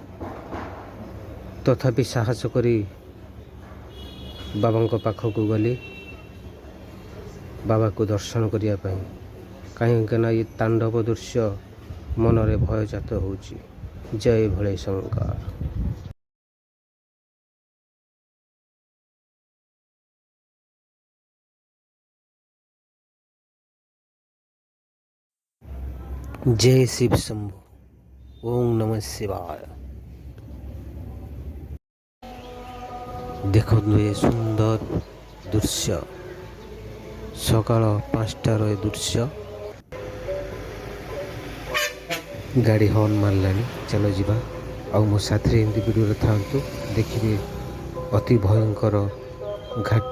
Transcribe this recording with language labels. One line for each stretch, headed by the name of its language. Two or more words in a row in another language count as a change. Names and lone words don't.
Odia: ତଥାପି ସାହସ କରି ବାବାଙ୍କ ପାଖକୁ ଗଲି ବାବାକୁ ଦର୍ଶନ କରିବା ପାଇଁ। କାହିଁକିନା ଏ ତାଣ୍ଡବ ଦୃଶ୍ୟ ମନରେ ଭୟ ଜାତ ହେଉଛି। ଜୟ ଭୋଳେ ଶଙ୍କର।
Hindi: जय शिव शंभु।
Sanskrit: ओम नमः शिवाय।
Odia: ଦେଖନ୍ତୁ ଏ ସୁନ୍ଦର ଦୃଶ୍ୟ, ସକାଳ 5ଟାର ଏ ଦୃଶ୍ୟ। ଗାଡ଼ି ହର୍ନ ମାରିଲାଣି, ଚାଲ ଯିବା। ଆଉ ମୋ ସାଥିରେ ଏମିତି ଭିଡ଼ିଓରେ ଥାଆନ୍ତୁ, ଦେଖିବେ ଅତି ଭୟଙ୍କର ଘାଟି।